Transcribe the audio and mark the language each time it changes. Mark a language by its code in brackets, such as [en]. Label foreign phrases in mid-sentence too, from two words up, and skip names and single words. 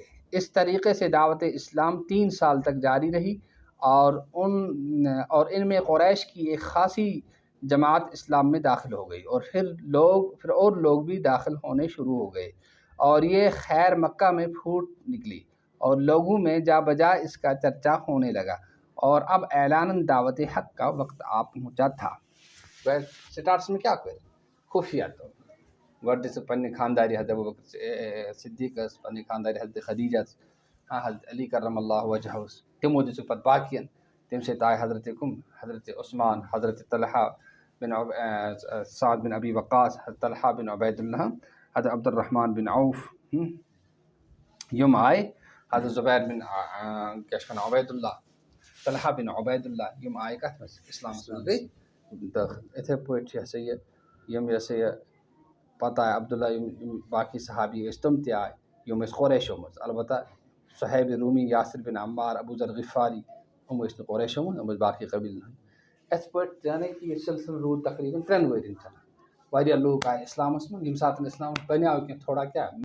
[ur] اس طریقے سے دعوت اسلام 3 سال تک جاری رہی اور ان میں قریش کی ایک خاصی جماعت اسلام میں داخل ہو گئی، اور پھر اور لوگ بھی داخل ہونے شروع ہو گئے، اور یہ خیر مکہ میں پھوٹ نکلی اور لوگوں میں جا بجا اس کا چرچا ہونے لگا، اور اب اعلاناً دعوت حق کا وقت پہنچا تھا۔ [ks] سٹارٹس میں کیا کرے خفیہ تو گۄڈٕ دِژٕکھ پنٛنہِ خانداری حضرت ابوبکر صدیقس، پنٛنہِ خانداری حضرت خدیجس، حضرت علی کرم اللہ وجہس، تِمو دِژٕکھ پتہٕ باقیَن۔ تمہِ سۭتۍ آے حضرت عثمان، حضرت طلحہ بن سعد بن ابی وقاص، حضرت طلحہ بن عبید اللہ، حضرت عبد الرحمن بن عوف، یِم آے حضرت زُبیر بن کیٛاہ چھِ وَنان عُبید اللہ طلحہ بن عُبید اللہ یِم آے کَتھ منٛز اِسلامَس منٛز گٔے دٲخل یِتھَے پٲٹھۍ چھِ یِم پَتہٕ آے عبداللہ یِم باقٕے صحابی ٲسۍ تِم تہِ آے یِم ٲسۍ قریشو منٛز البتہ صہیب روٗمی یاسر بن عمار ابوذر غفاری یِم ٲسۍ نہٕ قریشو منٛز یِم ٲسۍ باقٕے قبیٖلَن ہٕنٛدۍ یِتھ پٲٹھۍ یعنی کہِ یہِ سِلسِلہٕ روٗد تقریٖباً 3 ؤرۍیَن چلان واریاہ لوٗکھ آے اِسلامَس منٛز ییٚمہِ ساتہٕ اِسلام بَنیٛو کینٛہہ تھوڑا کیٛاہ